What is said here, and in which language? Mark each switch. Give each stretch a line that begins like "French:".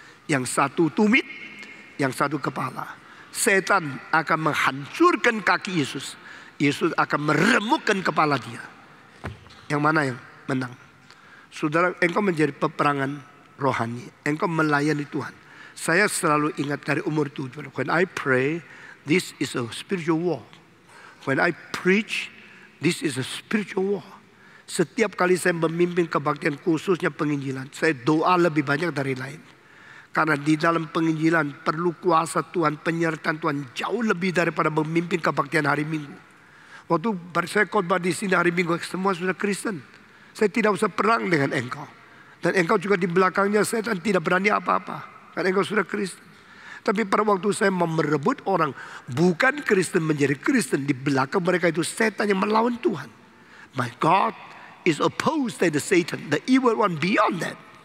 Indonesian: Yang satu tumit, yang satu kepala. Setan akan menghancurkan kaki Yesus. Yesus akan meremukkan kepala dia. Yang mana yang menang? Saudara, engkau menjadi peperangan rohani. Engkau melayani Tuhan. Saya selalu ingat dari umur 7.
English: When I pray, this is a spiritual war. When I preach, this is a spiritual war.
Indonesian: Setiap kali saya memimpin kebaktian khususnya penginjilan, saya doa lebih banyak dari lain. Karena di dalam penginjilan perlu kuasa Tuhan, penyertaan Tuhan jauh lebih daripada memimpin kebaktian hari Minggu. Waktu saya khotbah di sini hari Minggu, semua sudah Kristen. Saya tidak usah perang dengan engkau. Dan engkau juga di belakangnya setan tidak berani apa-apa. Karena engkau sudah Kristen. Tapi pada waktu saya mau merebut orang bukan Kristen menjadi Kristen, di belakang mereka itu setan yang melawan Tuhan.
English: My God is opposed to the Satan, the evil one beyond that.